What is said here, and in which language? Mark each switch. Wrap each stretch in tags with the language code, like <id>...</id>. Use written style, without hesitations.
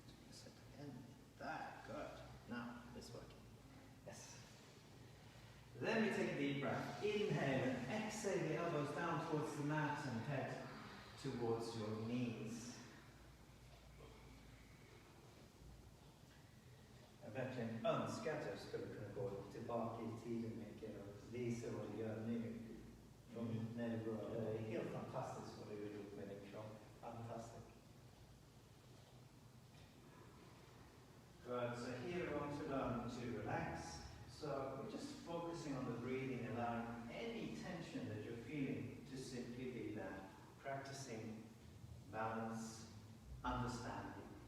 <en>Sit again. That, good. Now, this working. Yes. Then we take a deep breath. Inhale and exhale the elbows down towards the mat and head towards your knees.</en> <sv>Verkligen önskar att jag skulle kunna gå tillbaka i tiden mycket och visa vad du gör nu. När du började. Det är helt fantastiskt vad du har gjort med din kropp. Fantastiskt.</sv> <en>Good. So here we want to learn to relax. So we're just focusing on the breathing, allowing any tension that you're feeling to simply be there. Practicing balance, understanding.</en>